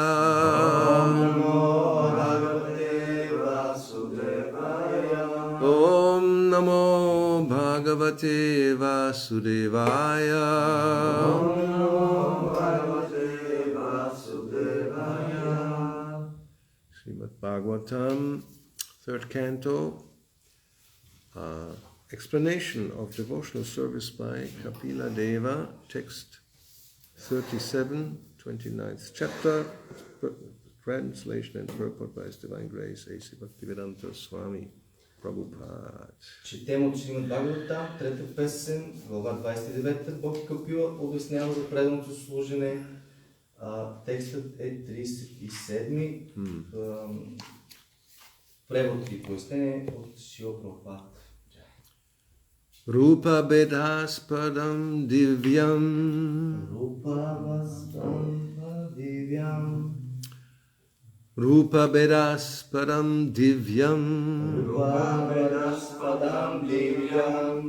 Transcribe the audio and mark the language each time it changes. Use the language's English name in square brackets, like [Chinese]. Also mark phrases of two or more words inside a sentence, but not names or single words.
[Sanskrit] ॐ नमो भगवते वासुदेवाय. ॐ नमो भगवते वासुदेवाय. ॐ नमो भगवते वासुदेवाय. [English] Srimad Bhagavatam, 3rd canto, explanation of devotional service by Kapila Deva, text 37, 29th chapter, translation and purport by His Divine Grace, A.C. Bhakti-yoga Swami Prabhupada. [Bulgarian] Четем от Шримад Бхагаватам, трета песен, глава 29, Бог Капила обяснява за преданото служене. Текстът е 37-ми. Превод и пояснение от Шрила Прабхупада. [Sanskrit] रूप भेदास्पदं दिव्यं. रूप दिव्यं. रूप भेदास्पदं दिव्यं. रूप भेदास्पदं दिव्यं.